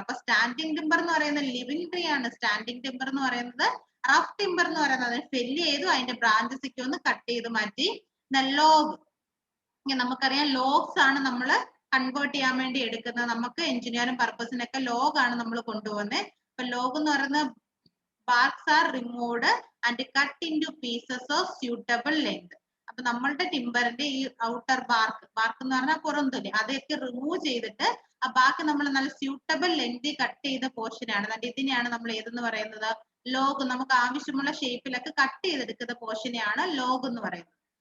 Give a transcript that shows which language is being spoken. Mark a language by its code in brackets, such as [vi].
[ml] അപ്പൊ standing timber എന്ന് പറയുന്നത് ലിവിംഗ് ട്രീ ആണ്. സ്റ്റാൻഡിംഗ് ടിമ്പർ എന്ന് പറയുന്നത് റഫ് ടിമ്പർ എന്ന് പറയുന്നത് ഫെല്ല് ചെയ്തു അതിന്റെ ബ്രാഞ്ചസ് ഒക്കെ ഒന്ന് കട്ട് ചെയ്ത് മാറ്റി. ലോഗ്, നമുക്കറിയാം ലോഗ്സ് ആണ് നമ്മൾ കൺവേർട്ട് ചെയ്യാൻ വേണ്ടി എടുക്കുന്നത്. നമുക്ക് എഞ്ചിനീയറിംഗ് പർപ്പസിനൊക്കെ ലോഗ് ആണ് നമ്മൾ കൊണ്ടുപോകുന്നത്. അപ്പൊ ലോഗ് എന്ന് പറയുന്നത് [en] barks are removed and cut into pieces of suitable length. [ml] അപ്പൊ നമ്മളുടെ ടിമ്പറിന്റെ ഈ ഔട്ടർ ബാർക്ക് എന്ന് പറഞ്ഞാൽ പുറന്തൊലി, അതൊക്കെ റിമൂവ് ചെയ്തിട്ട് ആ ബാക്കി നമ്മൾ നല്ല സ്യൂട്ടബിൾ ലെങ്ത് കട്ട് ചെയ്ത പോർഷൻ ആണ്. എന്നിട്ട് ഇതിനെയാണ് നമ്മൾ ഏതെന്ന് പറയുന്നത് ലോഗ്. നമുക്ക് ആവശ്യമുള്ള ഷേപ്പിലൊക്കെ കട്ട് ചെയ്തെടുക്കുന്ന പോർഷനെയാണ് ലോഗ് എന്ന് പറയുന്നത്.